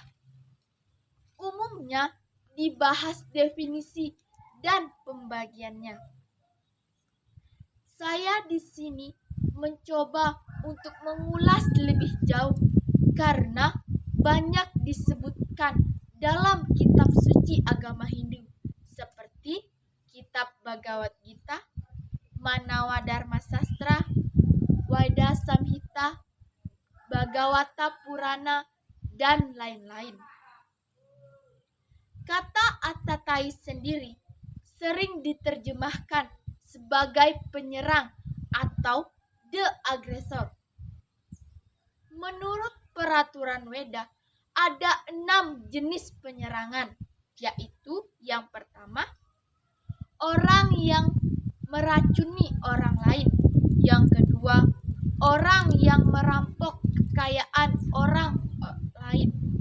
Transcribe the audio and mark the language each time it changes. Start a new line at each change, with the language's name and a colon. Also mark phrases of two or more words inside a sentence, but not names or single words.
Indonesian: Umumnya dibahas definisi dan pembagiannya. Saya di sini mencoba untuk mengulas lebih jauh karena banyak disebutkan dalam kitab suci agama Hindu seperti kitab Bhagavad Gita, Manawa Dharma Sastra, Vaida Samhita, Bhagavata Purana, dan lain-lain. Kata atatai sendiri sering diterjemahkan sebagai penyerang atau
English: the aggressor.
Indonesian: Menurut peraturan Weda, ada 6 jenis penyerangan, yaitu yang pertama, orang yang meracuni orang lain. Yang kedua, orang yang merampok kekayaan orang lain.